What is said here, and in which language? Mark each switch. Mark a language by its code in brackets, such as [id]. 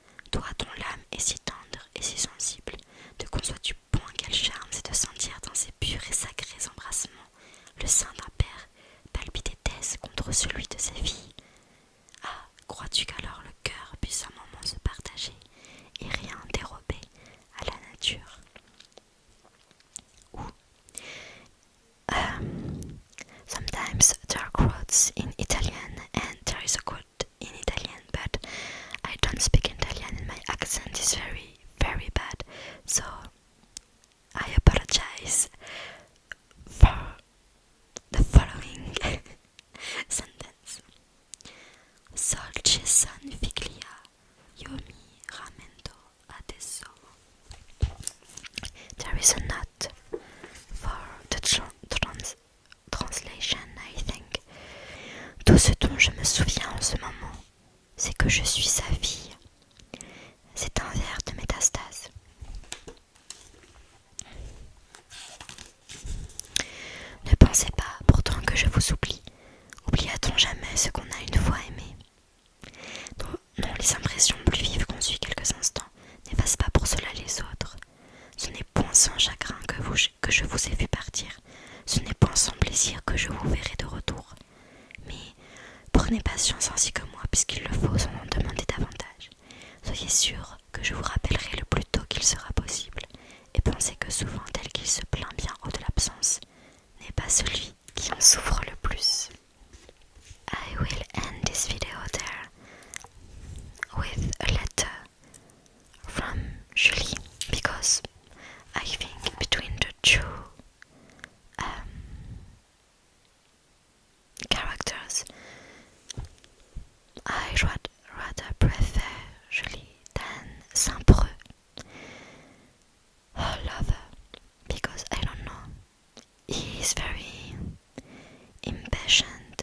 [fr] Toi dont l'âme est si tendre et si sensible, te conçois-tu point quel charme c'est de sentir dans ces purs et sacrés embrassements le sein d'un père palpiter d'aise contre celui de sa fille? Ah, crois-tu qu'alors le cœur puisse un moment se partager et rien dérober à la nature? [en] Ou sometimes there are quotes in Italian and there is a quote in Italian, but I don't speak Italian and my accent is very, very bad, so I apologize for the following sentence. [it] Sol ci son figlia, io mi rammento adesso. [en] There is a note for the translation, I think. [fr] Tout ce dont je me souviens en ce moment, c'est que je suis sa fille. C'est un vers de Métastase. Ne pensez pas pourtant que je vous oublie. Oublia-t-on jamais ce qu'on a une fois aimé? Non, les impressions plus vives qu'on suit quelques instants n'effacent pas pour cela les autres. Ce n'est point sans chagrin que je vous ai vu partir. Ce n'est point sans plaisir que je vous verrai de retour. Mais prenez patience ainsi que moi, puisqu'il le faut sans en demander davantage. Soyez sûr que je vous rappellerai le plus tôt qu'il sera possible, et pensez que souvent tel qu'il se plaint bien haut de l'absence n'est pas celui qui en souffre le plus. [en] I will end this video there with a letter from Julie, because I think between the two characters I rather prefer Julie than Saint-Preux, her lover, because I don't know, he is very impatient